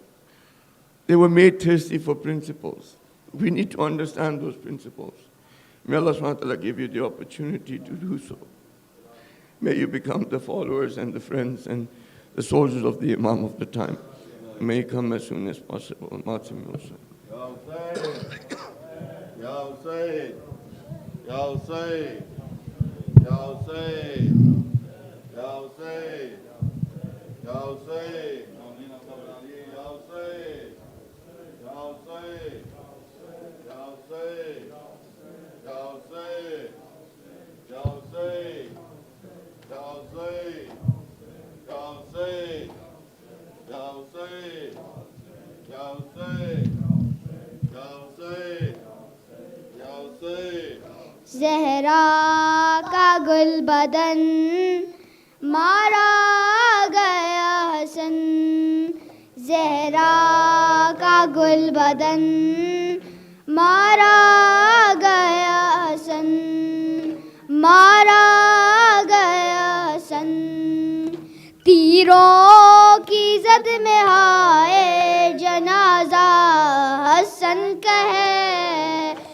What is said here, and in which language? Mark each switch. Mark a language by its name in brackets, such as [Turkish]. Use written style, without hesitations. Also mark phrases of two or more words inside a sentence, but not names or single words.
[English] They were made thirsty for principles. We need to understand those principles. May Allah [Arabic] سبحانه وتعالى [English] give you the opportunity to do so. May you become the followers and the friends and the soldiers of the Imam of the time. May he come as soon as possible. [Arabic] يا حسين، يا حسين، يا حسين، يا حسين, يا حسين، يا حسين، يا حسين، يا حسين، يا حسين، يا حسين، يا حسين، يا حسين، يا حسين، يا حسين، يا حسين، يا حسين، يا حسين. [Urdu] زہرا کا گل بدن مارا گیا حسن، زہرا کا گل بدن مارا گیا حسن، مارا گیا حسن، تیروں کی زد میں ہائے جنازہ حسن کا ہے،